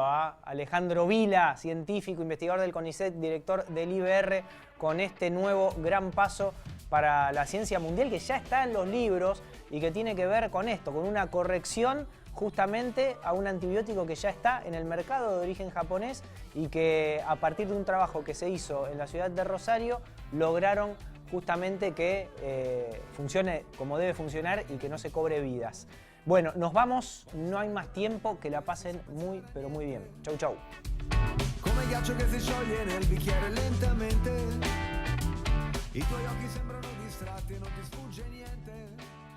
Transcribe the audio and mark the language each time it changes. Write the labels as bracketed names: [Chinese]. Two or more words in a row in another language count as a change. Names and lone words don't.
[Spanish] pasaba Alejandro Vila, científico, investigador del CONICET, director del IBR, con este nuevo gran paso para la ciencia mundial que ya está en los libros y que tiene que ver con esto, con una corrección justamente a un antibiótico que ya está en el mercado de origen japonés y que a partir de un trabajo que se hizo en la ciudad de Rosario lograron justamente que funcione como debe funcionar y que no se cobre vidas. Bueno, nos vamos, no hay más tiempo, que la pasen muy, pero muy bien. Chau, chau. [Italian] Come ghiaccio che si scioglie nel bicchiere lentamente, i tuoi occhi sembrano distratti e non ti sfugge niente.